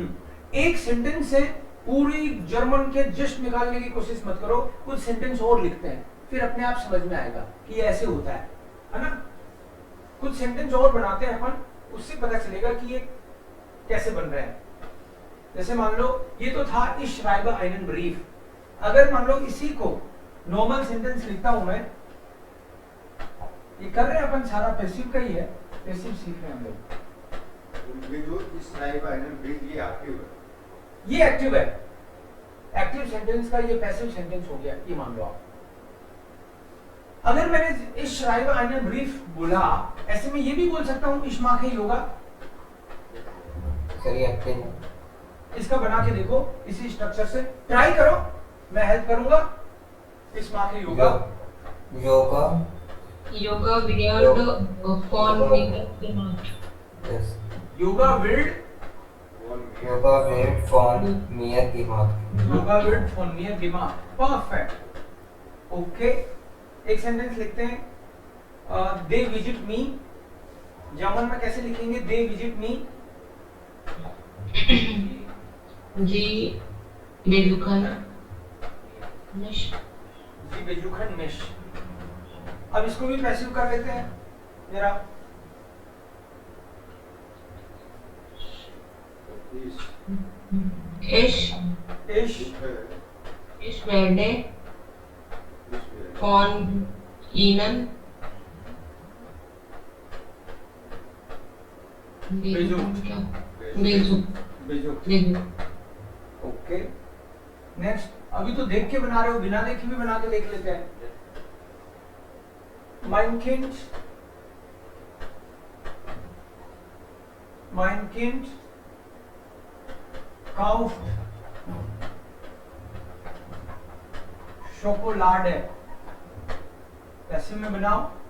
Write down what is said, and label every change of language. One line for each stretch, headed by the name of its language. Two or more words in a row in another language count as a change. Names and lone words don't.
Hindi: एक सेंटेंस से पूरी जर्मन के जस्ट निकालने की कोशिश मत करो, कुछ सेंटेंस और लिखते हैं फिर अपने आप समझ में आएगा कि ये ऐसे होता है ना। कुछ सेंटेंस और बनाते हैं अपन, उससे पता चलेगा कि ये कैसे बन रहे हैं। जैसे मान लो ये तो था
German: ich schreibe einen Brief,
Hindi: अगर मान लो इसी को
English: normal sentence
Hindi: लिखता हूं मैं, ये कर रहे हैं अपन सारा पैसिव का ही है, पैसिव सीख रहे हैं हम लोग। ये जो इस
German: schreibe einen Brief
Hindi: ये एक्टिव है, ये एक्टिव है,
English: active sentence
Hindi: का ये
English: passive sentence
Hindi: हो गया, ये मान लो आप। अगर मैंने
German: ich schreibe einen Brief
Hindi: बोला, ऐसे में ये भी बोल सकता हूं
German: ich mache yoga।
Hindi: सर ये एक्टिव है। इसका बना के देखो इसी स्ट्रक्चर से, ट्राई करो, मैं हेल्प करूंगा।
German: ich mache yoga, योगा Yoga wird von mir gemacht. यस, yoga wird, योगा वेट फॉर मियर दिमाग। yoga wird von mir gemacht,
English: Perfect. OK,
Hindi: एक सेंटेंस लिखते हैं,
English: they visit me,
Hindi: जर्मन में कैसे लिखेंगे
English: they visit me?
German: Sie besuchen mich. Sie besuchen mich.
Hindi: अब इसको भी पैसिव कर लेते हैं जरा।
German: Ich werde von Ihnen besucht.
English: OK, next.
Hindi: अभी तो देख के बना रहे हो, बिना देखे भी बना के देख लेते हैं।
German: mein Kind kauft Schokolade,
Hindi: ऐसे में बनाओ।